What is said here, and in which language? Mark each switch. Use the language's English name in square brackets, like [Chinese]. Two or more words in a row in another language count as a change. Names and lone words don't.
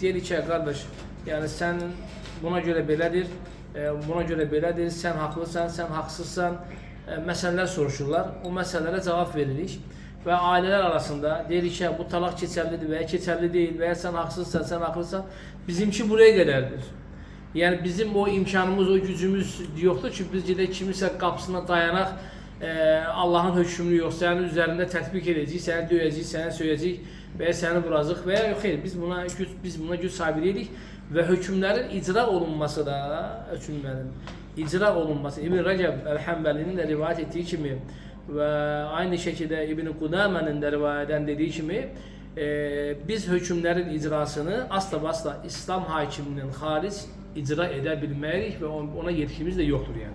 [Turkish] Diyelim ki kardeş yani sen buna göre belədir, sen haklısın, sen haksızsan meseleler soruşurlar. O meselelere cevap veririk. Ve aileler arasında deyirik ki bu talak geçerlidir veya geçerli değil veya sen haksızsan, sen haklısın. Bizimki buraya kadardır. Yani bizim o imkanımız, o gücümüz yoktur. [Azerbaijani] Çünkü biz gidək kimisə qapısına dayanak Allahın hökmünü yox, sənin üzərində tətbiq edəcəyik, səni döyəcəyik, səni söyəcəyik və ya səni vuracaq və ya yox, xeyr, biz buna güc sahibi deyilik və hökmlərin icra olunması da, icra olunması, İbn Rəcəb Əl-Həmbəlinin də rivayət etdiyi kimi və aynı şəkildə İbn Qudamənin də rivayədən dediyi kimi biz hökmlərin icrasını asla İslam hakiminin xaric icra edə bilməyirik və ona yetkimiz də yoxdur yəni.